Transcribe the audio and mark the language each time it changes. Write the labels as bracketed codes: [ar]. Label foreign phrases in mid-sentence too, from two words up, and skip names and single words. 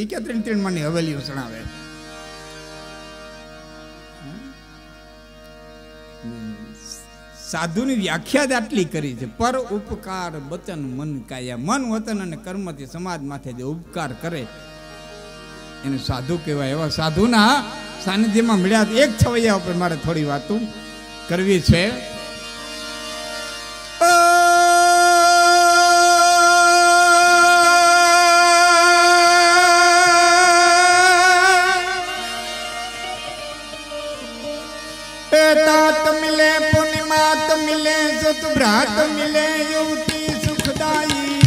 [gu] એ ક્યાં 3 માની હવેલીઓ સણાવે? સાધુની વ્યાખ્યા જ આટલી કરી છે. [hi] पर उपकार बचन मन काया, [gu] મન વતન અને કર્મથી સમાજ માથે જે ઉપકાર કરે એને સાધુ કહેવાય. એવા સાધુના સાનિધ્યમાં મળ્યા. એક છવૈયા ઉપર મારે થોડી વાતો કરવી છે. [hi] तात मिले पुनिमात मिले सुत भ्रात मिले युवती सुखदाई,